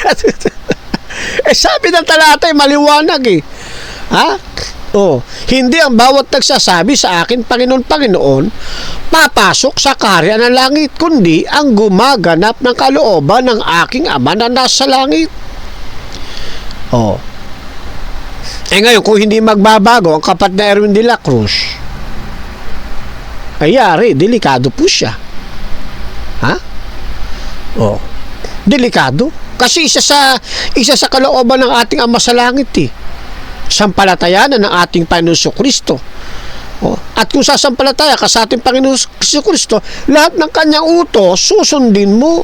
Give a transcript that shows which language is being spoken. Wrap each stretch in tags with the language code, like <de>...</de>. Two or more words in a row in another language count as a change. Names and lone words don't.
<tl>Sabi ng talata maliwanag hindi ang bawat nagsasabi sa akin, Panginoon, Panginoon, papasok sa kaharian ng langit, kundi ang gumaganap ng kalooban ng aking Ama na nasa langit. Ngayon, kung hindi magbabago ang kapatid na Erwin de la Cruz, ayari, delikado po siya. Delikado. Kasi isa sa kalooban ng ating Ama sa langit sampalatayanan ng ating Panginoon Kristo. At kung sasampalataya ka sa ating Panginoon Kristo, lahat ng kanyang utos susundin mo.</tl>